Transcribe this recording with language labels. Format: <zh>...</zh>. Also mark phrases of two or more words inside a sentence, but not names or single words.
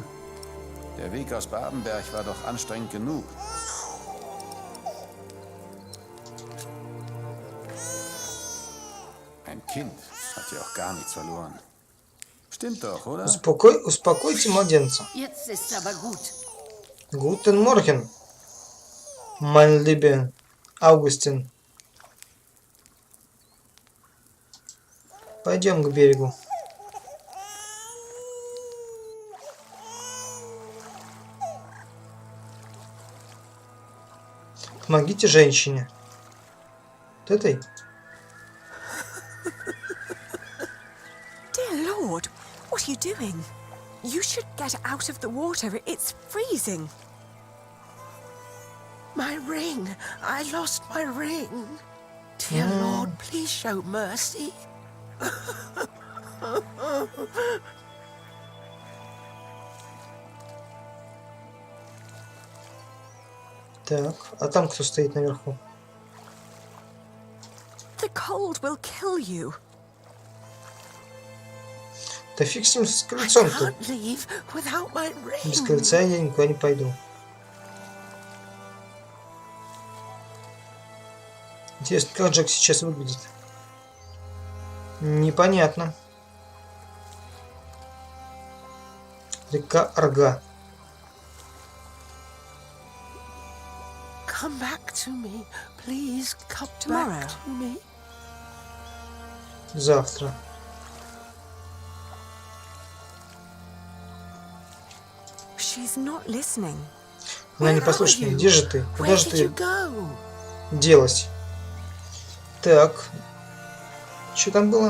<de>Der Weg aus Babenberg war doch anstrengend genug. Ein Kind hat ja auch gar nichts verloren. Stimmt doch, oder?</de> <ru>Успокойте младенца.</ru> <de>Jetzt ist's aber gut. Guten Morgen, mein lieber Augustin.</de> <ru>Пойдем к берегу. Помогите женщине. Вот этой.</ru> <en>Dear Lord, what are you doing? You should get out of the water. It's freezing. My ring. I lost my ring. Dear Lord, please show mercy.</en> <ru>Так, а там кто стоит наверху?</ru> <en>The cold will kill you.</en> <ru>Да фиг с ним с крыльцом-то. Без крыльца я никуда не пойду. Интересно, как Джек сейчас выглядит? Непонятно. Река Арга.</ru> <en>Come back to me, please. Come Tomorrow. back to me.</en> <ru>Завтра.</ru> <en>She's not listening.</en> <ru>Она не послушает меня. Где же ты? Куда же ты делась? Так. Что там было?</ru>